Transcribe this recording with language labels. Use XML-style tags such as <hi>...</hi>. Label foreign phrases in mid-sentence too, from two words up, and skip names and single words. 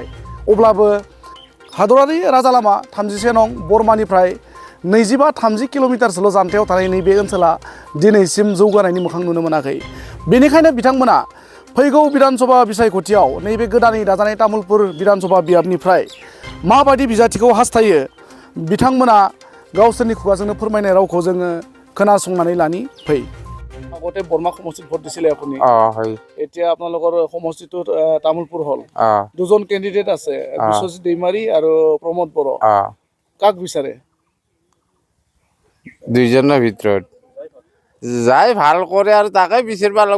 <brx>अब्लाबो हादरारि राजा लामा 31 नं बरमानिफ्राय 25-30 किल'मिटारसोल' जानथायाव थानाय नैबे ओनसोला दिनैसिम जौगानायनि मोखां नुनो मोनाखै। बेनिखायनो बिथांमोना फैगौ विधानसभा बिसायख'थियाव नैबे गोदानै दाजानाय तामुलपुर विधानसभा बियाबनिफ्राय माबायदि बिजाथिखौ हास्थायो बिथांमोना गावसोरनि खुगाजोंनो फोरमायनाय रावखौ जोङो खोनासंनानै लानि। फै।</brx> <as>আগতে বৰ্মা সমষ্টিত ভোট দিছিলে আপুনি। হয়। এতিয়া আপোনালোকৰ সমষ্টিটোত তামোলপুৰ হ'ল। 2জন কেণ্ডিডেট আছে, বিশ্বজিৎ দৈমাৰী আৰু প্ৰমোদ বড়ো। কাক বিচাৰে? দুইজনৰ ভিতৰত যাই ভাল কৰে আৰু তাকে বিচাৰিব লাগিব।</as>